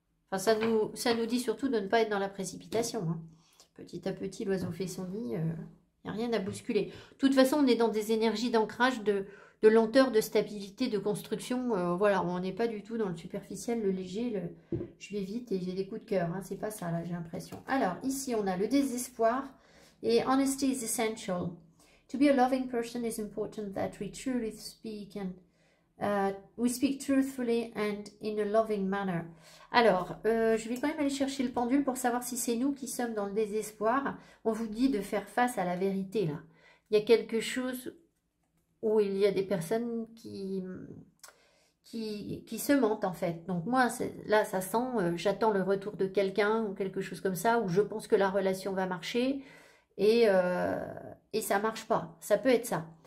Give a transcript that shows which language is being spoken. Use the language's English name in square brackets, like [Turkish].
[French] Enfin, ça nous dit surtout de ne pas être dans la précipitation, hein. Petit à petit, l'oiseau fait son nid, il n'y a rien à bousculer. De toute façon, on est dans des énergies d'ancrage, de lenteur, de stabilité, de construction. Voilà, on n'est pas du tout dans le superficiel, le léger, je vais vite et j'ai des coups de cœur, hein. C'est pas ça, là, j'ai l'impression. Alors, ici, on a le désespoir et [English] honesty is essential. To be a loving person is important that we truly speak and we speak truthfully and in a loving manner. [French] Alors, je vais quand même aller chercher le pendule pour savoir si c'est nous qui sommes dans le désespoir. On vous dit de faire face à la vérité, là. Il y a quelque chose où il y a des personnes qui se mentent, en fait. Donc moi, là, ça sent, j'attends le retour de quelqu'un ou quelque chose comme ça, où je pense que la relation va marcher et ça marche pas. Ça peut être ça.